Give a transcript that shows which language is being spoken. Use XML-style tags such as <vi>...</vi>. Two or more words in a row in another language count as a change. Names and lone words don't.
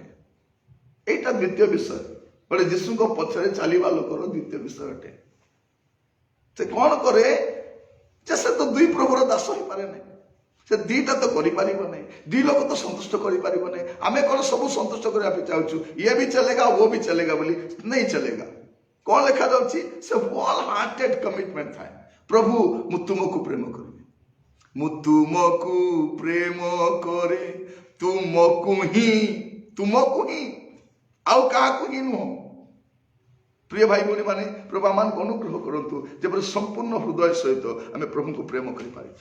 <or>এইটা ଦ୍ୱିତୀୟ ବିଷୟ। ଗୋଟେ ଯୀଶୁଙ୍କ ପଛରେ ଚାଲିବା ଲୋକର ଦ୍ୱିତୀୟ ବିଷୟ ଅଟେ। ସେ କଣ କରେ? ଯେ ସେ ତ ଦୁଇ ପ୍ରଭୁର ଦାସ ହେଇପାରେ ନାହିଁ। ସେ ଦିଟା ତ କରିପାରିବ ନାହିଁ। ଦୁଇ ଲୋକ ତ ସନ୍ତୁଷ୍ଟ କରିପାରିବ ନାହିଁ। ଆମେ କଣ ସବୁ ସନ୍ତୁଷ୍ଟ କରିବା ପାଇଁ ଚାହୁଁଛୁ? ଇଏ ବି ଚଲେଗା</or> <hi>वो भी चलेगा</hi> <or>ବୋଲି</or> <hi>नहीं चलेगा।</hi> <or>କଣ ଲେଖାଯାଉଛି? ସେ</or> <en>whole hearted commitment</en> <or>ଥାଏ। ପ୍ରଭୁ ମୁଁ ତୁମକୁ ପ୍ରେମ କରିବି, ମୁଁ ତୁମକୁ ପ୍ରେମ କରେ, ତୁମକୁ ହିଁ ଆଉ କାହାକୁ ହିଁ ନୁହଁ। ପ୍ରିୟ ଭାଇ ଭଉଣୀ ମାନେ, ପ୍ରଭୁ ଆମମାନଙ୍କୁ ଅନୁଗ୍ରହ କରନ୍ତୁ ଯେପରି ସମ୍ପୂର୍ଣ୍ଣ ହୃଦୟ ସହିତ ଆମେ ପ୍ରଭୁଙ୍କୁ ପ୍ରେମ କରିପାରିବା।</or>